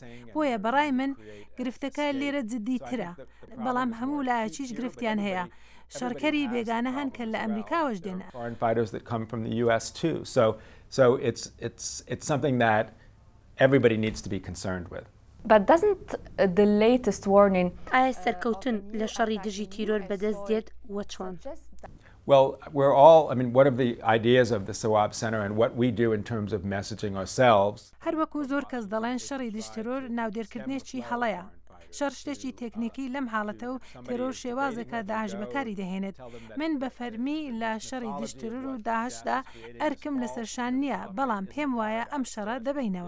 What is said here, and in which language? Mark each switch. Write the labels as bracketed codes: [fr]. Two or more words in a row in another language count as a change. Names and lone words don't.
[ckb] بۆیە بەڕای من گرفتەکە لێرە جددیترە بەڵام هەموو لایەکیش گرفتیان هەیە. شەڕکەری بێگانە هەن کە لە ئەمریکاوەش دێن. [en] So it's something that everybody needs to be concerned with. But doesn't the latest warning? [ckb] ئایا سەرکەوتن لە شەڕی دژی تیرۆر بەدەست دێت وە چۆن؟ [en] Well, one of the ideas of the Sawab Center and what we do in terms of messaging ourselves. [ckb] هەر وەکو زۆر کەس دەڵێن شەڕی دژ تیرۆر ناودێرکردنێکی هەڵەیە. شەڕ شتێکی تێکنیکی لەم حاڵەتە و تێرۆر شێوازێکە داعش بەکاری دەهێنێت. من بە فەرمی لە شەڕی دژ تیرۆر و داعشدا ئەرکم لەسەرشان نییە بەڵام پێم وایە ئەم شەڕە دەبینەوە.